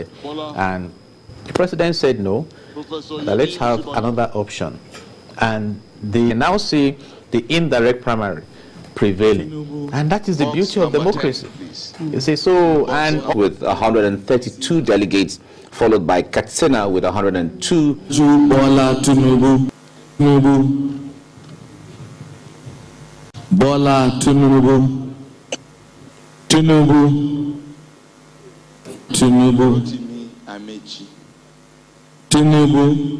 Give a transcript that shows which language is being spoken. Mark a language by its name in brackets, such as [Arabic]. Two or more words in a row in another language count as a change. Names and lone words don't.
[English] And the president said no, let's have another option. And they now see the indirect primary prevailing, and that is the beauty of democracy. You see, so, and with 132 delegates, followed by Katsina with 102. Bola Tinubu, Tinubu, Bola Tinubu, Tinubu, Tinubu, Amechi. Tinubu.